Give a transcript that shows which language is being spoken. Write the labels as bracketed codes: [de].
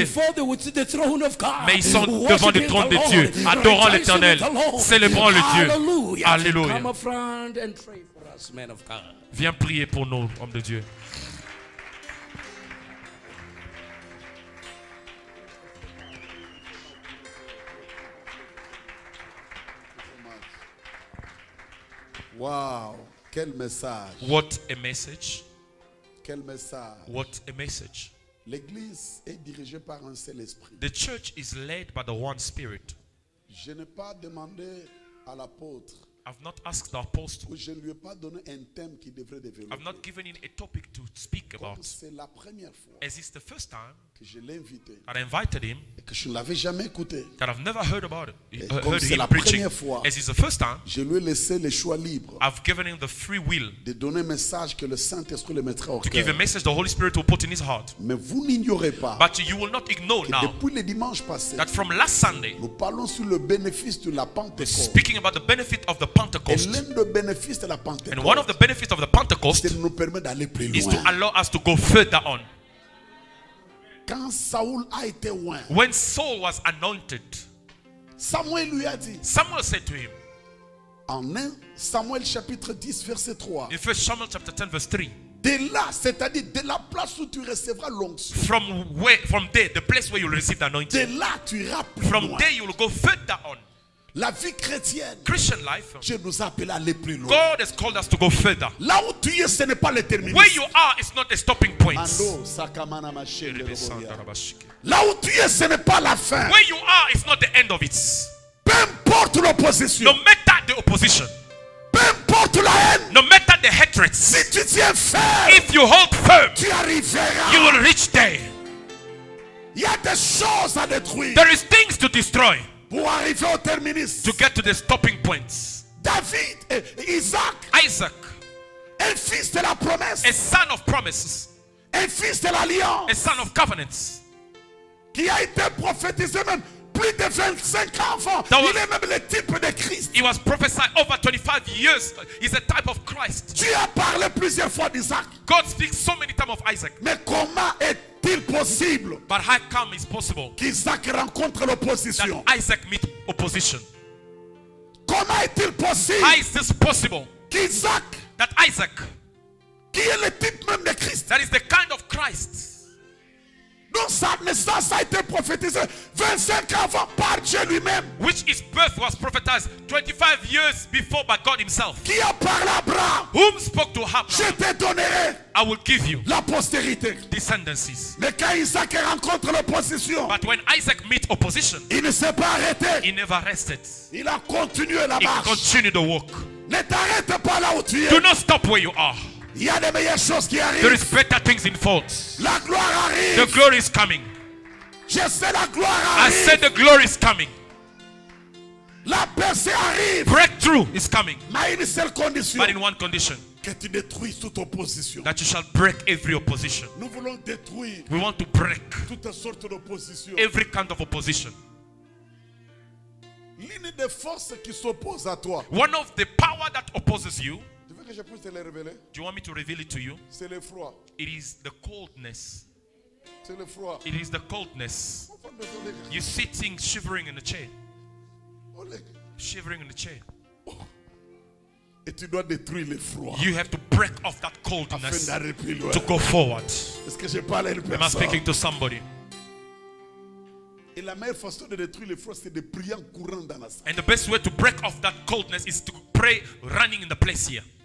[en] before the throne of God, [fr] Mais ils sont [en] worshiping [fr] devant le trône [en] the [fr] de [en] Lord, [fr] Dieu, adorant [en] rejoicing [fr] l'Éternel, [en] with the Lord. [fr] célébrant le Dieu. [en] Hallelujah. [fr] Alléluia. [en] Come up front and pray for us, men of God. [fr] Viens prier pour nous, hommes de Dieu. Wow, quel message. [en] What a message. [fr] Quel message. [en] What a message. [fr] L'église est dirigée par un seul esprit. [en] The church is led by the one spirit. [fr] Je n'ai pas demandé à l'apôtre, [en] I've not asked the apostle. [fr] ou je ne lui ai pas donné un thème qui devrait développer. [en] I've not given him a topic to speak [fr] Comme [en] about. [fr] c'est la première fois [en] As it's the first time [fr] que je l'ai invité [en] that I invited him, [fr] et que je ne l'avais jamais écouté, [en] that I've never heard about it, [fr] Et comme [en] heard [fr] c'est [en] him [fr] la [en] preaching. [fr] première fois, [en] As it's the first time, [fr] je lui ai laissé le choix libre [en] I've given him the free will [fr] de donner un message que le Saint-Esprit le mettra au [en] to give a [fr] cœur. [en] message the Holy Spirit will put in his heart. [fr] Mais vous n'ignorez pas [en] But you will not ignore [fr] que [en] now [fr] depuis le dimanche passé, [en] that from last Sunday, [fr] nous parlons sur le bénéfice de la Pentecôte. [en] speaking about the benefit of the [fr] Et [en] Pentecost. [fr] l'un des bénéfices de la [en] And one of the [fr] Pentecôte, [en] benefits of the Pentecost [fr] c'est de nous permettre d'aller plus [en] is to [fr] loin. [en] allow us to go further on. [fr] Quand Saoul a été loin, [en] When Saul was anointed, [fr] Samuel lui a dit, [en] Samuel said to him [fr] en 1 Samuel chapitre 10 verset 3, [en] in 1 Samuel chapter 10 verse 3, [fr] de là, c'est-à-dire de la place où tu recevras l'onction, [en] from there, the place where you will receive the anointing, [fr] de là tu iras plus [en] from [fr] loin. [en] there you will go further on. [fr] La vie chrétienne, [en] Christian life, [fr] Dieu nous a appelés à aller plus loin. [en] God has called us to go further. [fr] Là où tu es, ce n'est pas le terminus. [en] Where you are is not a stopping point. Mando, sakamana machele roboria. [fr] Là où tu es, ce n'est pas la fin. [en] Where you are is not the end of it. [fr] Peu importe l'opposition, [en] No matter the opposition, [fr] peu importe la haine, [en] no matter the hatred, [fr] si tu tiens ferme, [en] if you hold firm, [fr] tu arriveras. [en] you will reach there. [fr] Il y a des choses à détruire [en] There is things to destroy [fr] pour arriver au terminus. [en] to get to the stopping points. [fr] David et Isaac, [en] Isaac, [fr] un fils de la promesse, [en] a son of promises, [fr] un fils de l'alliance, [en] a son of covenants, [fr] qui a été prophétisé même plus de 25 enfants. [en] That was- [fr] Il est même le type de Christ. [en] he was prophesied over 25 years. He's a type of Christ. [fr] Tu as parlé plusieurs fois d'Isaac. [en] God speaks so many times of Isaac. [fr] Mais comment est-il possible [en] But how come it's possible [fr] qu'Isaac rencontre [en] that [fr] l'opposition? [en] Isaac meet opposition? [fr] Comment est-il possible [en] How is this possible [fr] qu'Isaac, [en] that Isaac, [fr] qui est le type même de Christ, [en] that is the kind of Christ, [fr] dont sa naissance a été prophétisée 25 ans avant par Dieu lui-même, [en] which his birth was prophesied 25 years before by God himself, [fr] qui a parlé à Abraham, [en] whom spoke to Abraham, [fr] je te donnerai [en] I will give you [fr] la postérité. [en] descendancies. [fr] Mais quand Isaac rencontre l'opposition, [en] But when Isaac meet opposition, [fr] il ne s'est pas arrêté. [en] he never rested. [fr] Il a continué la [en] He [fr] marche. [en] continued to walk. [fr] Ne t'arrête pas là où tu es. [en] Do not stop where you are. [fr] Il y a de meilleures choses qui [en] There [fr] arrivent. [en] is better things in front. [fr] La gloire [en] The [fr] arrive. [en] glory is coming. [fr] Je sais la gloire [en] I said [fr] arrive. [en] the glory is coming. [fr] La percée arrive. [en] Breakthrough is coming. [fr] Mais une seule condition. [en] But in one condition, [fr] Que tu détruises toute opposition. [en] that you shall break every opposition. [fr] Nous voulons détruire [en] We want to break [fr] toutes sortes d'oppositions. [en] every kind of opposition. [fr] L'une des forces qui s'oppose à toi. [en] One of the power that opposes you. [fr] Tu veux que je puisse te les révéler? [en] Do you want me to reveal it to you? [fr] C'est le froid. [en] It is the coldness. [fr] C'est le froid. [en] It is the coldness. You're sitting shivering in the chair. Shivering in the chair. [fr] Et tu dois détruire le froid. [en] You have to break off that coldness to go forward. [fr] Est-ce que je parle à une personne? [en] Am I speaking to somebody? [fr] Et la meilleure façon de détruire le froid, c'est de prier en courant dans la salle. [en] And the best way to break off that coldness is to pray running in the place here.